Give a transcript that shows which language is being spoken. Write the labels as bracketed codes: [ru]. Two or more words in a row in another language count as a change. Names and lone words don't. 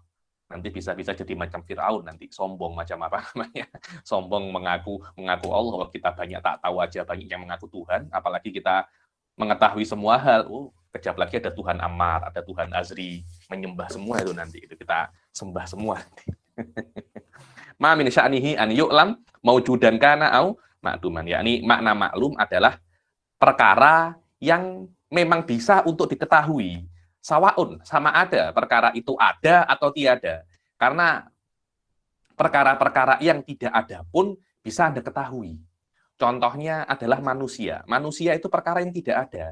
[ms] Nanti bisa-bisa jadi macam Firaun, nanti sombong macam sombong mengaku Allah, kalau kita banyak tak tahu aja, banyak yang mengaku Tuhan, apalagi kita mengetahui semua hal. Kejap lagi ada Tuhan Ammar, ada Tuhan Azri, menyembah semua itu nanti, itu kita sembah semua nanti. [ar] ما من شأنه أن يعلم موجودا كان أو معدوما, [ms] yakni makna maklum adalah perkara yang memang bisa untuk diketahui. Sawaun, sama ada perkara itu ada atau tiada. Karena perkara-perkara yang tidak ada pun bisa Anda ketahui. Contohnya adalah manusia. Manusia itu perkara yang tidak ada.